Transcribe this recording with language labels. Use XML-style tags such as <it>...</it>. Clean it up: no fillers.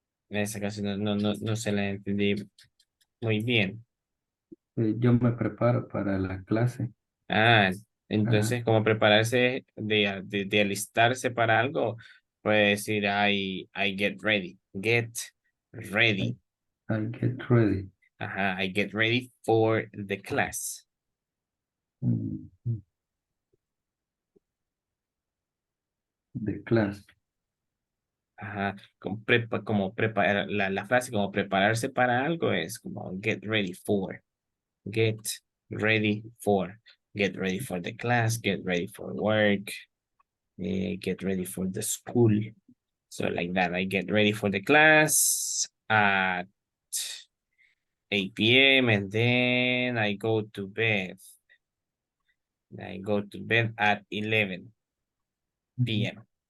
<es>Esa casi no se la entendí muy bien. Yo me preparo para la clase. Entonces, como prepararse de alistarse para algo, puede decir</es> <en>I get ready. Get ready. I get ready. Ajá, I get ready for the class. The class.</en> <es>Ajá, como preparar, la frase como prepararse para algo es como</es> <en>get ready for. Get ready for. Get ready for the class, get ready for work, get ready for the school. So like that, I get ready for the class at 8 p.m. and then I go to bed. I go to bed at 11 p.m.</en>